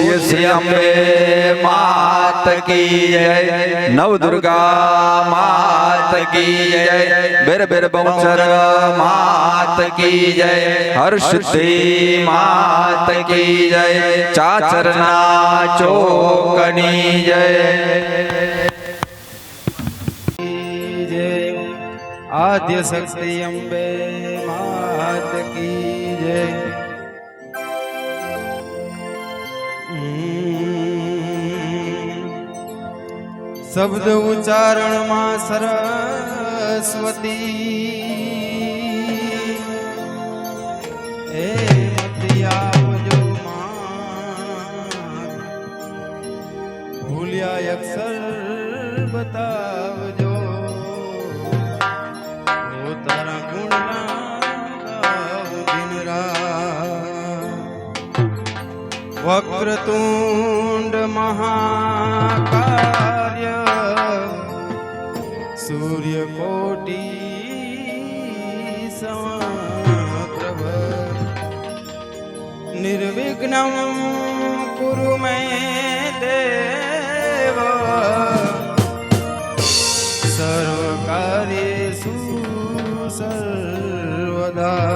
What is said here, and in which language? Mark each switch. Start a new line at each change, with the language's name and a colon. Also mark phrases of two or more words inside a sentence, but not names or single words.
Gujarati: શ્રી અંબે માત કી જય નવ દુર્ગા માત કી જય બેર બેર બહુચર માત કી જય હર સિદ્ધિ માત કી જય ચાચરના ચોકની જય
Hindi: आद्य शक्ति अम्बे मात की जय।
Gujarati: શબ્દ ઉચ્ચારણ માં સરસ્વતી હે મતિ આવજો માં ભૂલિયા અક્ષર બતાવજો તારા ગુણ દિન
Sanskrit: वक्रतुंड महाकार्य सूर्यकोटि समप्रभ निर्विघ्नं कुरु मे देव सर्वकार्येषु सर्वदा।